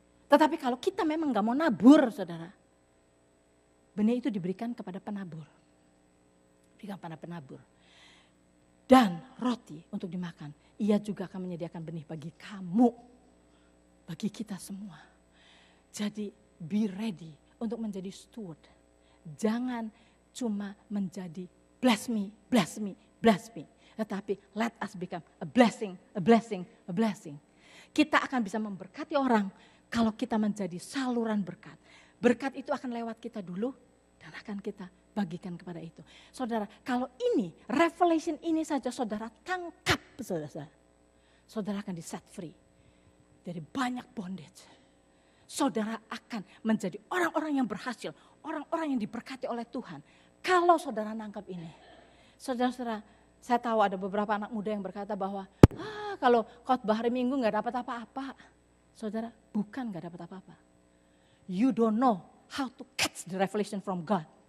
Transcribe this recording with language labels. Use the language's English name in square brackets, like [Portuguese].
[Indonesian] Tetapi kalau kita memang gak mau nabur saudara, benih itu diberikan kepada penabur. Berikan pada penabur. Dan roti untuk dimakan. Ia juga akan menyediakan benih bagi kamu. Bagi kita semua. Jadi [English] be ready [Indonesian] untuk menjadi steward. Jangan cuma menjadi [English] bless me, bless me, bless me. [Indonesian] Tetapi [English] let us become a blessing, a blessing, a blessing. [Indonesian] Kita akan bisa memberkati orang kalau kita menjadi saluran berkat. Berkat itu akan lewat kita dulu dan akan kita bagikan kepada itu. Saudara, kalau ini, revelation ini saja saudara tangkap, saudara akan di [English] set free [Indonesian] dari banyak bondage. Saudara akan menjadi orang-orang yang berhasil, orang-orang yang diberkati oleh Tuhan. Kalau saudara nangkap ini, saudara-saudara, saya tahu ada beberapa anak muda yang berkata bahwa kalau khotbah hari Minggu nggak dapat apa-apa. Saudara, bukan nggak dapat apa-apa. [English] You don't know how to catch the revelation from God.